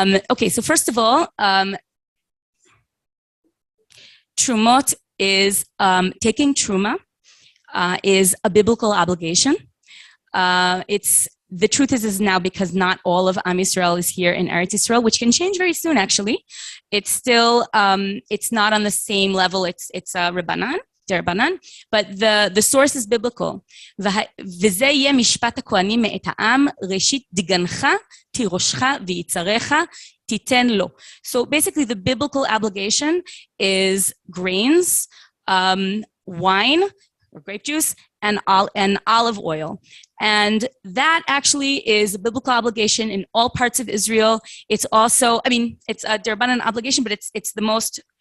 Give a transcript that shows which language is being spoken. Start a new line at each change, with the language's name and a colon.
English: Okay, so first of all, terumot is taking truma is a biblical obligation. The truth is now because not all of Am Yisrael is here in Eretz Yisrael, which can change very soon. Actually, it's still it's not on the same level. It's Rabbanan. Derbanan, but the source is biblical.
Hebrew: וזה יהיה משפט הכהנים מאת העם, ראשית דגנך, תירושך ויצריך, תיתן לו.
English: So basically the biblical obligation is grains, wine, or grape juice, and olive oil. And that actually is a biblical obligation in all parts of Israel. It's also, it's a derbanan obligation, but it's the most